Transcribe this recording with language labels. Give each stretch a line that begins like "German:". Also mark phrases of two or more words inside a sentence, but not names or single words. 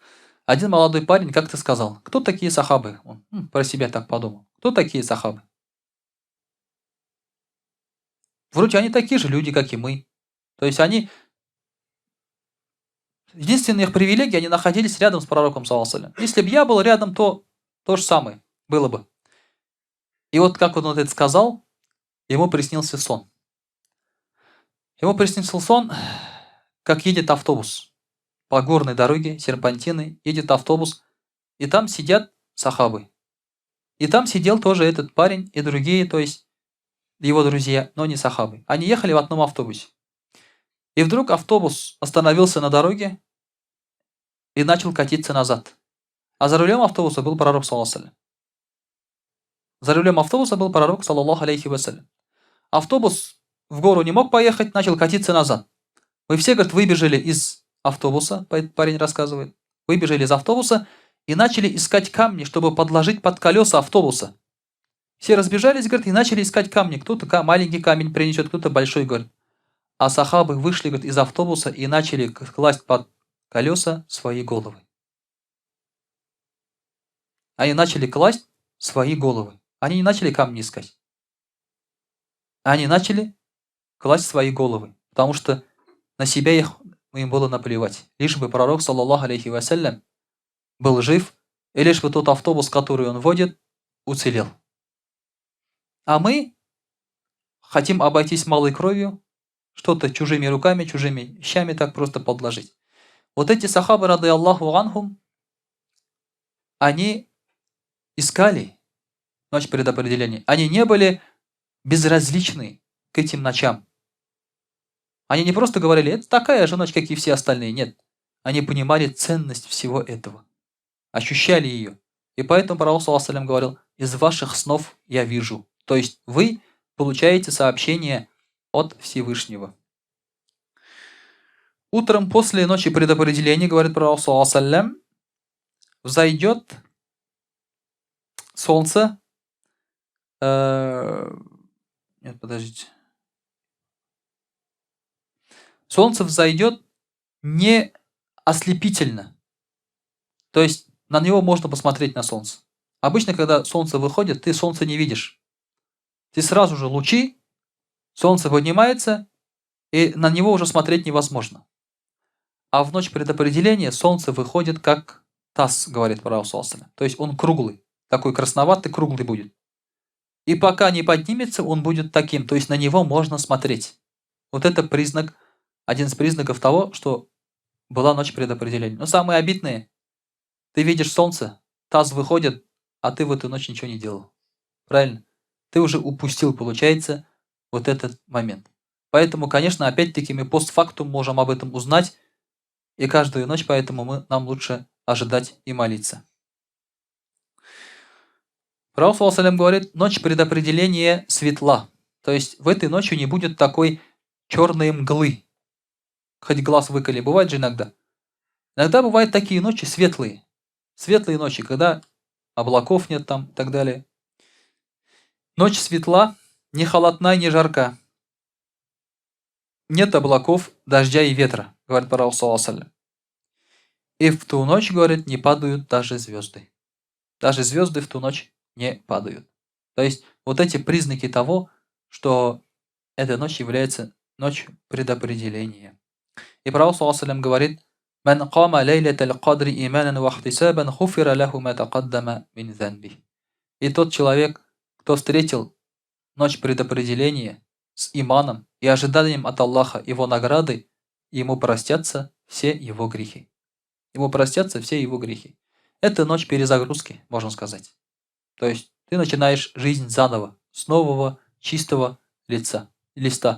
Russian: Один молодой парень как-то сказал: кто такие сахабы? Он про себя так подумал. Кто такие сахабы? Вроде они такие же люди, как и мы. То есть они, единственная их привилегия, они находились рядом с пророком,
Arabic: صلى الله عليه وسلم.
Russian: Если бы я был рядом, то же самое было бы. И вот как он вот это сказал, ему приснился сон. Ему приснился сон, как едет автобус. По горной дороге, серпантины, едет автобус, и там сидят сахабы. И там сидел тоже этот парень и другие, то есть его друзья, но не сахабы. Они ехали в одном автобусе. И вдруг автобус остановился на дороге и начал катиться назад. А за рулем автобуса был пророк,
Arabic: صلى الله عليه وسلم.
Russian: За рулем автобуса был пророк,
Arabic: صلى الله عليه وسلم.
Russian: Автобус в гору не мог поехать, начал катиться назад. Мы все, говорит, выбежали из автобуса, парень рассказывает, выбежали из автобуса и начали искать камни, чтобы подложить под колеса автобуса. Все разбежались, говорит, и начали искать камни. Кто-то маленький камень принесет, кто-то большой, говорит. А сахабы вышли, говорит, из автобуса и начали класть под колеса свои головы. Они начали класть свои головы. Они не начали камни искать. Они начали класть свои головы, потому что на себя им было наплевать. Лишь бы пророк,
Arabic: صلى الله عليه وسلم,
Russian: был жив, и лишь бы тот автобус, который он водит, уцелел. А мы хотим обойтись малой кровью, что-то чужими руками, чужими вещами так просто подложить. Вот эти сахабы,
Arabic: رضي الله عنهم,
Russian: они искали ночь предопределения. Они не были безразличны к этим ночам. Они не просто говорили: это такая же ночь, как и все остальные. Нет. Они понимали ценность всего этого. Ощущали ее. И поэтому пророк,
Arabic: صلى الله عليه وسلم,
Russian: говорил: из ваших снов я вижу. То есть вы получаете сообщение от Всевышнего. Утром после ночи предопределения, говорит пророк,
Arabic: صلى الله عليه وسلم,
Russian: взойдет солнце. Нет, подождите. Солнце взойдет не ослепительно. То есть на него можно посмотреть, на солнце. Обычно, когда солнце выходит, ты солнце не видишь. Ты сразу же лучи, солнце поднимается, и на него уже смотреть невозможно. А в ночь предопределения солнце выходит как таз, говорит пророк,
Arabic: صلى الله عليه وسلم.
Russian: То есть он круглый, такой красноватый, круглый будет. И пока не поднимется, он будет таким, то есть на него можно смотреть. Вот это признак, один из признаков того, что была ночь предопределения. Но самые обидные: ты видишь солнце, таз выходит, а ты в эту ночь ничего не делал. Правильно? Ты уже упустил, получается, вот этот момент. Поэтому, конечно, опять-таки мы постфактум можем об этом узнать, и каждую ночь поэтому нам лучше ожидать и молиться. Пророк,
Arabic: صلى الله عليه وسلم,
Russian: говорит: ночь предопределения светла. То есть в этой ночи не будет такой черной мглы. Хоть глаз выколи, бывает же иногда. Иногда бывают такие ночи светлые. Светлые ночи, когда облаков нет там и так далее. Ночь светла, не холодна, не жарка. Нет облаков, дождя и ветра, говорит пророк,
Arabic: صلى الله عليه وسلم.
Russian: И в ту ночь, говорит, не падают даже звезды. Даже звезды в ту ночь не падают. То есть вот эти признаки того, что эта ночь является ночью предопределения. И пророк,
Arabic: صلى الله عليه وسلم, говорит: «من قام ليلة القدر إيمانا واحتسابا غفر له ما تقدم من ذنبه».
Russian: И тот человек, кто встретил ночь предопределения с иманом и ожиданием от Аллаха его награды, ему простятся все его грехи. Ему простятся все его грехи. Это ночь перезагрузки, можно сказать. То есть ты начинаешь жизнь заново, с нового, чистого листа.